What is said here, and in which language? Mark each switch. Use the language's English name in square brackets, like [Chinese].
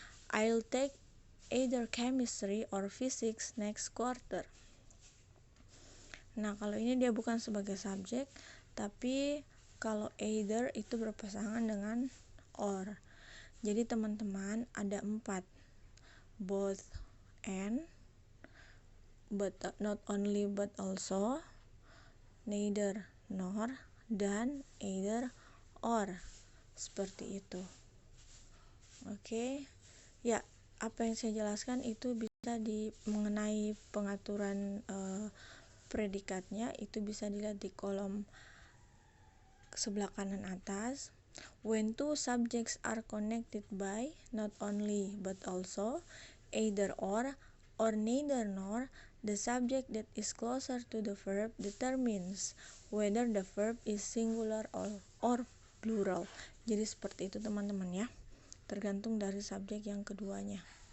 [English] I'll take either chemistry or physics next quarter. [Indonesian] Nah, kalau ini dia bukan sebagai subjek, tapi kalau either itu berpasangan dengan or. Jadi teman-teman ada 4, both and, but not only but also, neither nor, dan either or. seperti itu. Oke. Ya, apa yang saya jelaskan itu bisa mengenai pengaturan predikatnya, itu bisa dilihat di kolom sebelah kanan atas. [English] When two subjects are connected by not only but also either or neither nor, the subject that is closer to the verb determines whether the verb is singular or plural. [Indonesian] Jadi seperti itu teman-teman ya, tergantung dari subjek yang keduanya.